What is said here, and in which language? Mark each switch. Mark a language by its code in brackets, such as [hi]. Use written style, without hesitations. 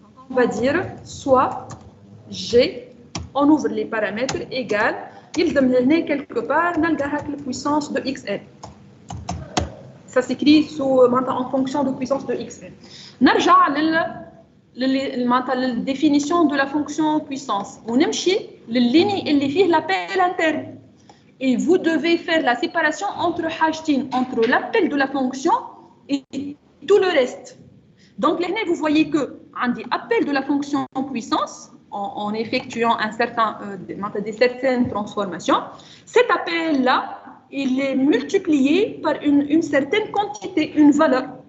[fr] On va dire soit G, on ouvre les paramètres égale, il donne quelque part la puissance de xn. Ça s'écrit en fonction de puissance de xn. [ar] نرجع [fr] la définition de la fonction puissance. [ar] ونمشي للligne اللي فيه [fr] l'appel interne. Et vous devez faire la séparation entre [ar] حاجتين, [fr] entre l'appel de la fonction et tout le reste. Donc là, vous voyez que [ar] عندي [fr] appel de la fonction puissance en effectuant des certaines transformations. Cet appel-là, il est multiplié par une certaine quantité, une valeur.